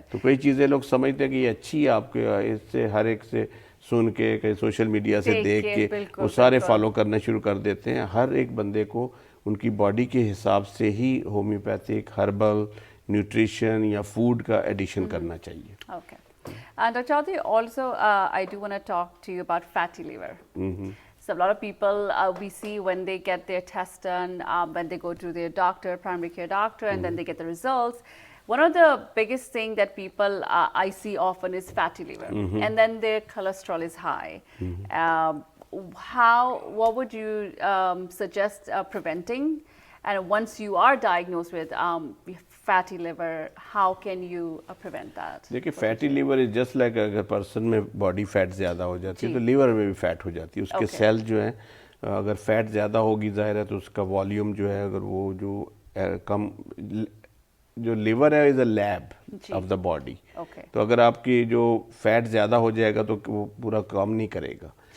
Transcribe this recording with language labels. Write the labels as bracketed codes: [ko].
[hi] तो कई चीज़ें लोग समझते हैं कि ये अच्छी है आपके, इससे हर एक से सुन के, कहीं सोशल मीडिया से देख के वो सारे फॉलो करना शुरू कर देते हैं। हर एक बंदे को उनकी बॉडी के हिसाब से ही होम्योपैथिक, हर्बल, न्यूट्रिशन या फूड का एडिशन करना चाहिए। [en] Dr. Chaudhary, also I do want to talk to you about fatty liver. So a lot of people we see when they get their test done, when they go to their doctor, primary care doctor, and then they get the results. One of the biggest thing that people I see often is fatty liver, and then their cholesterol is high. What would you suggest preventing? And once you are diagnosed with fatty liver, how can you prevent that? [hi] देखिए, [en] fatty liver is just like, [hi] अगर person में body fat ज़्यादा हो जाती है तो liver में भी फैट हो जाती है। उसके सेल जो है, अगर फैट ज़्यादा होगी, जाहिर है तो उसका वॉल्यूम जो है, अगर वो जो कम, जो लिवर है [en] Is a lab of the body. [hi] तो अगर आपकी जो फैट ज़्यादा हो जाएगा तो वो पूरा काम नहीं करेगा।